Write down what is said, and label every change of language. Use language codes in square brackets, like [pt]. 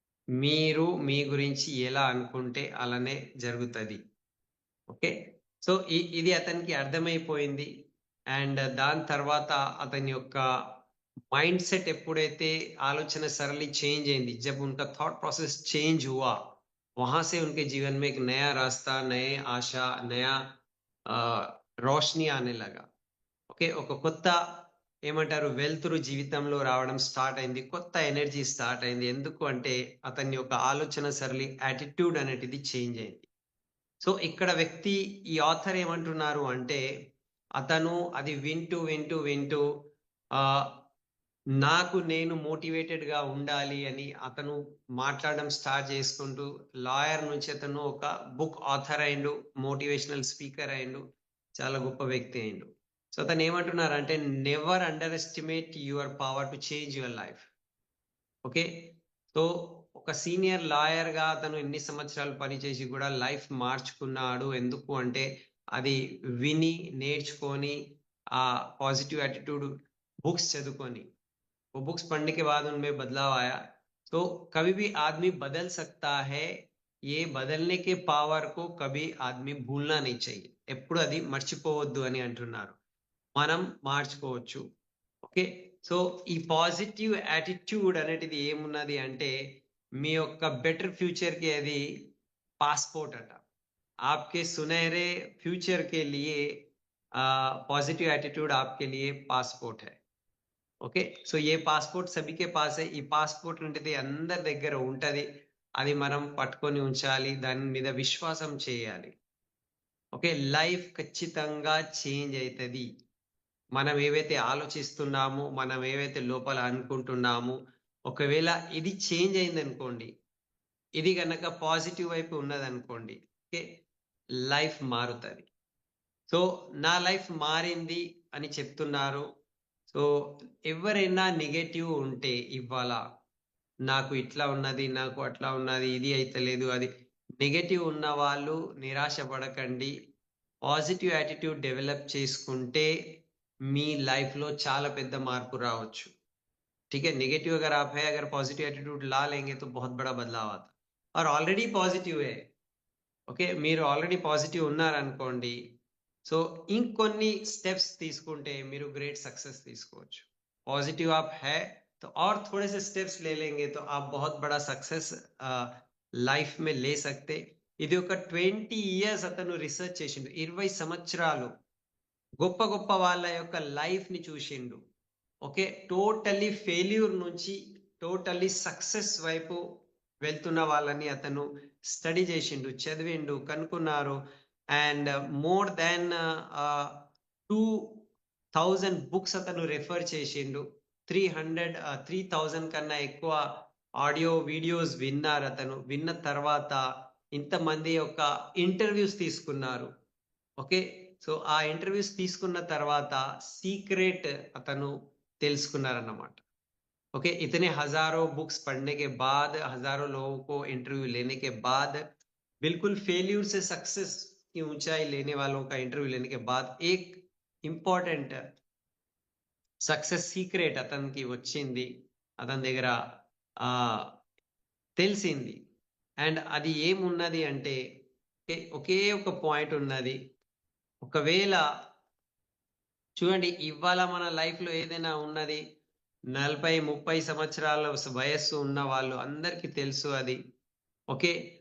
[te] మీరు మీ గురించి ఎలా అనుకుంటే అలానే జరుగుతది. ఓకే. సో, ఇది అతనికి అర్థమైపోయింది. అండ్ దాని తర్వాత అతని యొక్క మైండ్ సెట్ ఎప్పుడైతే ఆలోచన సరళి చేంజ్ అయింది, [hi] జబ్ ఉనకా థాట్ ప్రాసెస్ చేంజ్ హువా, वहां से उनके जीवन में एक नया रास्ता, नए आशा, नया रोशनी आने लगा. [te] ఓకే. ఒక కొత్త ఏమంటారు వెలుతురు జీవితంలో రావడం స్టార్ట్ అయింది. కొత్త ఎనర్జీ స్టార్ట్ అయింది. ఎందుకు అంటే అతని యొక్క ఆలోచన సరళి, యాటిట్యూడ్ అనేటిది చేంజ్ అయింది. సో ఇక్కడ వ్యక్తి ఈ ఆథర్ ఏమంటున్నారు అంటే అతను అది వింటూ ఆహ్, నాకు నేను మోటివేటెడ్‌గా ఉండాలి అని అతను మాట్లాడడం స్టార్ట్ చేసుకుంటూ లాయర్ నుంచి అతను ఒక బుక్ ఆథర్ అయిండు. మోటివేషనల్ స్పీకర్ అయిండు. చాలా గొప్ప వ్యక్తి అయిండు. సో అతను ఏమంటున్నారంటే [en] Never underestimate your power to change your life. [te] Okay. So ఒక సీనియర్ లాయర్‌గా అతను ఎన్ని సంవత్సరాలు పనిచేసి కూడా లైఫ్ మార్చుకున్నాడు. ఎందుకు అంటే అది విని, నేర్చుకొని ఆ పాజిటివ్ యాటిట్యూడ్ బుక్స్ చదువుకొని. [hi] वो बुक्स पढ़ने के बाद उनमें बदलाव आया. तो कभी भी आदमी बदल सकता है. ये बदलने के पावर को कभी आदमी भूलना नहीं चाहिए. [te] ఎప్పుడు అది మర్చిపోవద్దు అని అంటున్నారు. మనం మార్చుకోవచ్చు. ఓకే. సో ఈ పాజిటివ్ యాటిట్యూడ్ అనేటిది ఏమున్నది అంటే మీ యొక్క బెటర్ ఫ్యూచర్‌కి అది పాస్‌పోర్ట్ అట. [hi] आपके सुनहरे फ्यूचर के लिए पॉजिटिव एटीट्यूड आपके लिए पासपोर्ट है. [te] ఓకే. సో [hi] ఏ పాస్‌పోర్ట్ సభికే పాసే. [te] ఈ పాస్‌పోర్ట్ ఉంటది అందరి దగ్గర ఉంటది. అది మనం పట్టుకొని ఉంచాలి. దాని మీద విశ్వాసం చేయాలి. ఓకే. లైఫ్ ఖచ్చితంగా చేంజ్ అయితది. మనం ఏవైతే ఆలోచిస్తున్నామో, మనం ఏవైతే లోపల అనుకుంటున్నామో, ఒకవేళ ఇది చేంజ్ అయిందనుకోండి, ఇది గనక పాజిటివ్ వైపు ఉన్నదనుకోండి, ఓకే. లైఫ్ మారుతది. సో నా లైఫ్ మారింది అని చెప్తున్నారు. సో ఎవరైనా నెగెటివ్ ఉంటే ఇవ్వాల నాకు ఇట్లా ఉన్నది, నాకు అట్లా ఉన్నది, ఇది అయితలేదు, అది నెగెటివ్ ఉన్న వాళ్ళు నిరాశ పడకండి. పాజిటివ్ యాటిట్యూడ్ డెవలప్ చేసుకుంటే మీ లైఫ్‌లో చాలా పెద్ద మార్పు రావచ్చు. [hi] ठीक है? नेगेटिव अगर आप है, अगर पॉजिटिव एटीट्यूड ला लेंगे तो बहुत बड़ा बदलाव आता है. और ऑलरेडी पॉजिटिव है. [te] ఓకే. మీరు ఆల్రెడీ పాజిటివ్ ఉన్నారనుకోండి. సో ఇంకొన్ని స్టెప్స్ తీసుకుంటే మీరు గ్రేట్ సక్సెస్ తీసుకోవచ్చు. [hi] पॉजिटिव आप है तो और थोड़े से स्टेप्स ले लेंगे तो आप बहुत बड़ा सक्सेस లైఫ్ में ले सकते. [te] ఇది ఒక 20 ఇయర్స్ అతను రిసర్చ్ చేసిండు. 20 సంవత్సరాలు గొప్ప గొప్ప వాళ్ళ యొక్క లైఫ్‌ని చూసిండు. ఓకే. టోటల్లీ ఫెయిల్యూర్ నుంచి టోటల్లీ సక్సెస్ వైపు వెళ్తున్న వాళ్ళని అతను స్టడీ చేసిండు, చదివిండు, కనుక్కున్నారు. అండ్ మోర్ దాన్ 2000 బుక్స్ అతను రెఫర్ చేసిండు. 3000 కన్నా ఎక్కువ ఆడియో వీడియోస్ విన్నారు అతను. విన్న తర్వాత ఇంతమంది యొక్క ఇంటర్వ్యూస్ తీసుకున్నారు. ఓకే. సో ఆ ఇంటర్వ్యూస్ తీసుకున్న తర్వాత సీక్రెట్ అతను తెలుసుకున్నారన్నమాట. [hi] ओके. इतने हजारों बुक्स पढ़ने के बाद, हजारों लोगों को इंटरव्यू लेने के बाद, बिल्कुल फेल्यूर से सक्सेस की ऊंचाई लेने वालों का इंटरव्यू लेने के बाद एक इंपॉर्टेंट [te] సక్సెస్ సీక్రెట్ అతనికి వచ్చింది. అతని దగ్గర తెలిసింది. అండ్ అది ఏమున్నది అంటే ఒకే ఒక పాయింట్ ఉన్నది. ఒకవేళ చూడండి ఇవాళ మన లైఫ్‌లో ఏదైనా ఉన్నది 40, 30 సంవత్సరాల వయస్సు ఉన్న వాళ్ళు అందరికీ తెలుసు అది. ఓకే.